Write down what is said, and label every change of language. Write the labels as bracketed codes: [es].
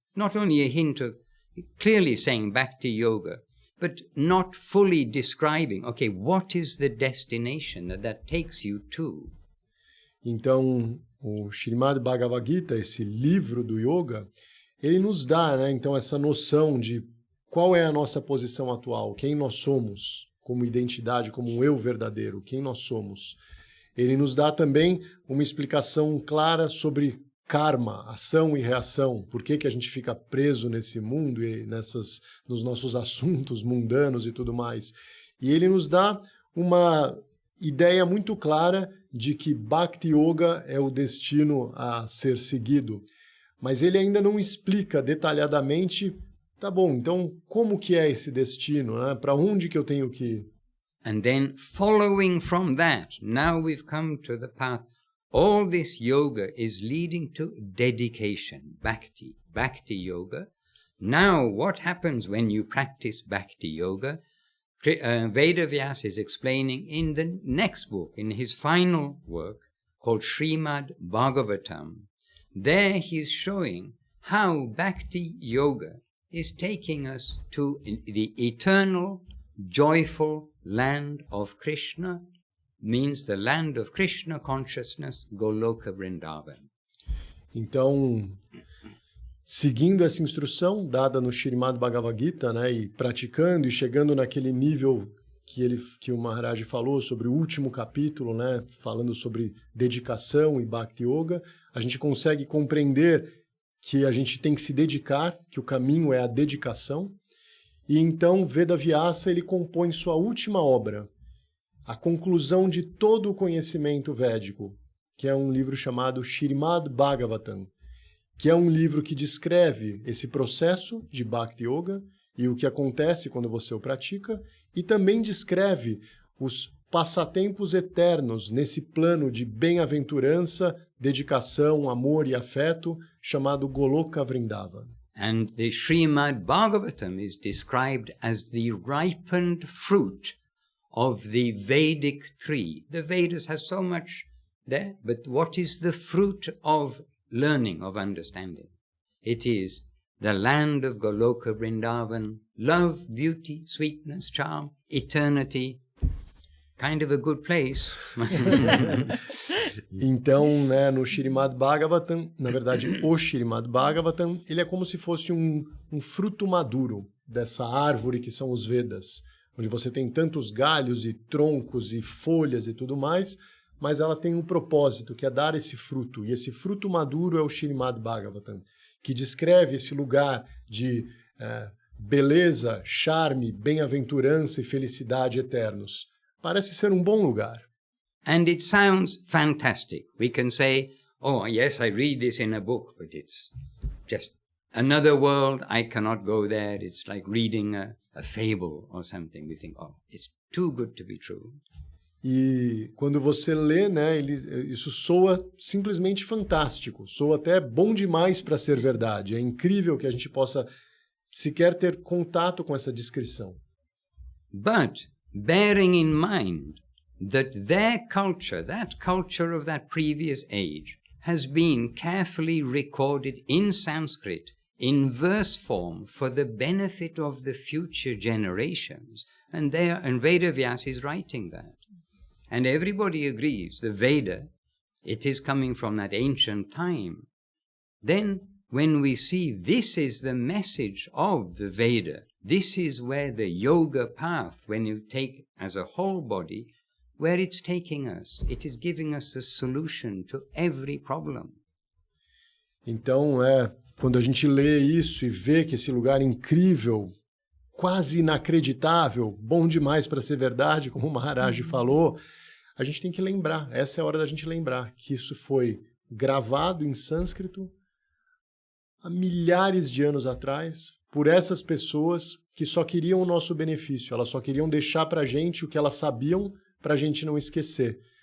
[en] Not only a hint of clearly saying Bhakti Yoga, but not fully describing, okay, what is the destination that takes you to? [pt] Então, o Srimad Bhagavad Gita, esse livro do yoga, ele nos dá, né, então, essa noção de qual é a nossa posição atual, quem nós somos como identidade, como um eu verdadeiro, quem nós somos. Ele nos dá também uma explicação clara sobre karma, ação e reação, por que a gente fica preso nesse mundo e nos nossos assuntos mundanos e tudo mais. E ele nos dá uma ideia muito clara de que Bhakti Yoga é o destino a ser seguido. Mas ele ainda não explica detalhadamente, tá bom, então como que é esse destino, né? Para onde que eu tenho que ir? [en] And then following from that, now we've come to the path. All this yoga is leading to dedication, bhakti, bhakti yoga. Now what happens when you practice bhakti yoga? Vedavyas is explaining in the next book, in his final work called Srimad Bhagavatam. There he's showing how bhakti yoga is taking us to the eternal, joyful land of Krishna, means the land of Krishna consciousness, Goloka Vrindavan. [pt] Então, seguindo essa instrução dada no Srimad Bhagavad Gita, né, e praticando e chegando naquele nível que o Maharaj falou sobre o último capítulo, né, falando sobre dedicação e Bhakti Yoga, a gente consegue compreender que a gente tem que se dedicar, que o caminho é a dedicação. E então Vedavyasa ele compõe sua última obra, a conclusão de todo o conhecimento védico, que é um livro chamado Srimad Bhagavatam, que é um livro que descreve esse processo de Bhakti Yoga e o que acontece quando você o pratica, e também descreve os passatempos eternos nesse plano de bem-aventurança, dedicação, amor e afeto, chamado Goloka Vrindavan. [en] And the Srimad Bhagavatam is described as the ripened fruit of the Vedic tree. The Vedas has so much there, but what is the fruit of learning, of understanding? It is the land of Goloka Vrindavan, love, beauty, sweetness, charm, eternity, kind of a good place. [pt] Então, né, no Srimad Bhagavatam, na verdade, o Srimad Bhagavatam, ele é como se fosse um fruto maduro dessa árvore que são os Vedas, onde você tem tantos galhos e troncos e folhas e tudo mais, mas ela tem um propósito, que é dar esse fruto. E esse fruto maduro é o Srimad Bhagavatam, que descreve esse lugar de beleza, charme, bem-aventurança e felicidade eternos. Parece ser um bom lugar. [en] And it sounds fantastic. We can say, oh, yes, I read this in a book, but it's just another world. I cannot go there. It's like reading a fable or something. We think, oh, it's too good to be true. [pt] E quando você lê, né, isso soa simplesmente fantástico. Soa até bom demais para ser verdade. É incrível que a gente possa sequer ter contato com essa descrição. [en] But bearing in mind that their culture, that culture of that previous age, has been carefully recorded in Sanskrit, in verse form, for the benefit of the future generations. And Vedavyas is writing that. And everybody agrees, the Veda, it is coming from that ancient time. Then, when we see this is the message of the Veda, this is where the yoga path, when you take as a whole body, where it's taking us. It is giving us a solution to every problem. [pt] Então, quando a gente lê isso e vê que esse lugar incrível, quase inacreditável, bom demais para ser verdade, como o Maharaj falou, a gente tem que lembrar, essa é a hora da gente lembrar que isso foi gravado em sânscrito há milhares de anos atrás, por essas pessoas que só queriam o nosso benefício, elas só queriam deixar para a gente o que elas sabiam para a gente não esquecer.